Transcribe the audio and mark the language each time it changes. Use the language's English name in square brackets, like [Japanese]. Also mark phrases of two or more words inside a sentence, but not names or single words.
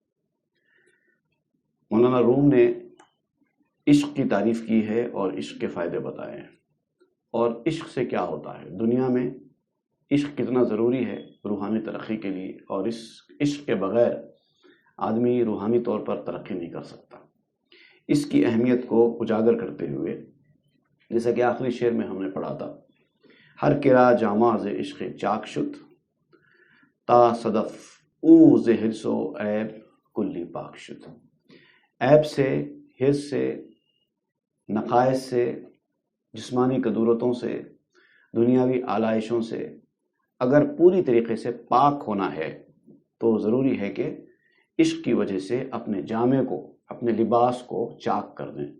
[Urdu] مولانا روم نے عشق کی تعریف کی ہے اور عشق کے فائدے بتائے ہیں، اور عشق سے کیا ہوتا ہے، دنیا میں عشق کتنا ضروری ہے روحانی ترقی کے لیے، اور اس عشق کے بغیر آدمی روحانی طور پر ترقی نہیں کر سکتا۔ اس کی اہمیت کو اجاگر کرتے ہوئے جیسا کہ آخری شعر میں ہم نے پڑھا تھا، [Persian] ہر کرا جامہ ز عشق چاک شد، تا صدف او ز حرص و عیب کلی پاک شد۔ [Urdu] عیب سے، حرص سے، نقائص سے، جسمانی قدورتوں سے، دنیاوی آلائشوں سے اگر پوری طریقے سے پاک ہونا ہے تو ضروری ہے کہ عشق کی وجہ سے اپنے جامے کو، اپنے لباس کو چاک کر دیں۔